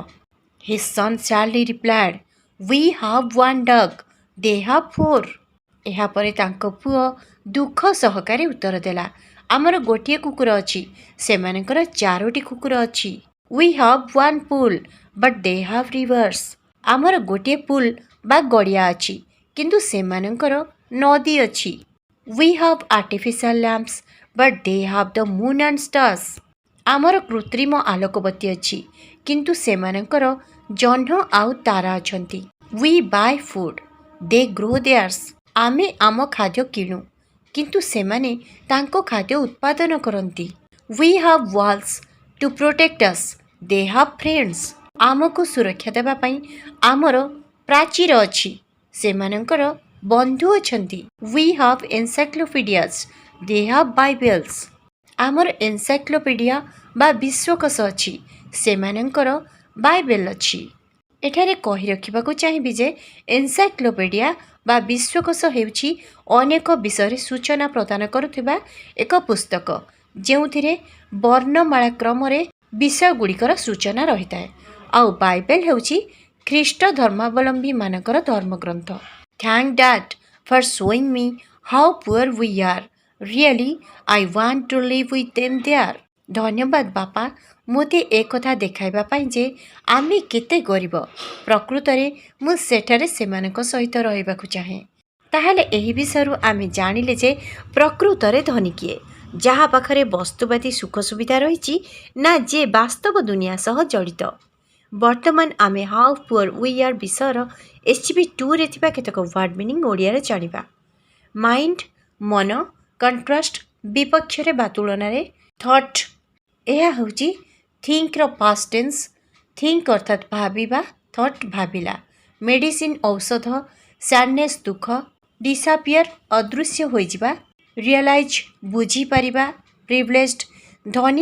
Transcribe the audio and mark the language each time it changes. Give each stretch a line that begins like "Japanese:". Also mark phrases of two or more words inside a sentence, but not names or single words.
English: His son sadly replied, "We have one dog, they have four."
Odia: ଏହା ପରେ ତାଙ୍କ ପୁଅ ଦୁଃଖ ସହକାରେ ଉତ୍ତର ଦେଲା, ଆମର ଗୋଟିଏ କୁକୁର ଅଛି, ସେମାନଙ୍କର ଚାରୋଟି କୁକୁର ଅଛି।
English: We have one pool, but they have rivers.
Odia: ଆମର ଗୋଟିଏ ପୁଲ ବା ଗାଡ଼ିଆ ଅଛି, କିନ୍ତୁ ସେମାନଙ୍କର ନଦୀ ଅଛି।
English: We have artificial lamps, but they have the moon and stars.
Odia: ଆମର କୃତ୍ରିମ ଆଲୋକବତ୍ତୀ ଅଛି, କିନ୍ତୁ ସେମାନଙ୍କର ଜହ୍ନ ଆଉ ତାରା ଅଛନ୍ତି।
English: We buy food, they grow theirs.
Odia: ଆମେ ଆମ ଖାଦ୍ୟ କିଣୁ, କିନ୍ତୁ ସେମାନେ ତାଙ୍କ ଖାଦ୍ୟ ଉତ୍ପାଦନ କରନ୍ତି।
English: We have walls to protect us, they have friends.
Odia: ଆମକୁ ସୁରକ୍ଷା ଦେବା ପାଇଁ ଆମର ପ୍ରାଚୀର ଅଛି, ସେମାନଙ୍କର ବନ୍ଧୁ ଅଛନ୍ତି।
English: We have encyclopedias, they have bibles.
Odia: ଆମର ଏନସାଇକ୍ଲୋପିଡିଆ ବା ବିଶ୍ୱକୋଷ ଅଛି, ସେମାନଙ୍କର ବାଇବେଲ ଅଛି। ଏଠାରେ କହି ରଖିବାକୁ ଚାହିବି ଯେ ଏନସାଇକ୍ଲୋପିଡିଆ ବା ବିଶ୍ୱକୋଷ ହେଉଛି ଅନେକ ବିଷୟ ସୂଚନା ପ୍ରଦାନ କରୁଥିବା ଏକ ପୁସ୍ତକ ଯେଉଁଥିରେ ବର୍ଣ୍ଣମାଳା କ୍ରମ ବିଷୟ ଗୁଡ଼ିକର ସୂଚନା ରହି ହେ। ଆଉ ବାଇବେଲ ହେଉଛି ଖ୍ରୀଷ୍ଟ ଧର୍ମାବଲମ୍ବୀ ମାନଙ୍କର ଧର୍ମଗ୍ରନ୍ଥ।
English: Thank Dad for showing me how poor we are, really I want to live with them there.
Odia: ଧନ୍ୟବାଦ ବାପା ମୋତେ ଏକ କଥା ଦେଖାଇବା ପାଇଁ ଯେ ଆମେ କେତେ ଗରିବ, ପ୍ରକୃତରେ ମୁଁ ସେଠାରେ ସେମାନଙ୍କ ସହିତ ରହିବାକୁ ଚାହେଁ। ତାହାଲେ ଏହି ବିଷୟରୁ ଆମେ ଜାଣିଲେ ଯେ ପ୍ରକୃତରେ ଧନୀ କିଏ, ଯାହା ପାଖରେ ବସ୍ତୁବାଦୀ ସୁଖ ସୁବିଧା ରହି ନା ଯେ ବାସ୍ତବ ଦୁନିଆ ସହ ଜଡ଼ିତ। �ବର୍ତ୍ତମାନ ଆମେ How Poor We Are ବିଷୟର SGP 2 ରେ ଥିବା କେତେକ
English: word meaning
Odia: ଓଡ଼ିଆରେ ଜାଣିବା। ମାଇଣ୍ଡ ମନ, କଣ୍ଟ୍ରାଷ୍ଟ ବିପକ୍ଷରେ ବା ତୁଳନାରେ। ଥଟ୍ ଏହା ହେଉଛି ଥିଙ୍କ ର
English: past tense,
Odia: ଥିଙ୍କ ଅର୍ଥାତ ଭାବିବା, ଥଟ୍ ଭାବିଲା। ମେଡିସିନ ଔଷଧ, ସ୍ୟାଡନେସ ଦୁଃଖ, ଡିସଅପିଅର ଅଦୃଶ୍ୟ ହୋଇ ଯିବା, ରିଅଲାଇଜ ବୁଝି ପାରିବା, ପ୍ରିଭିଲେଜଡ ଧନୀ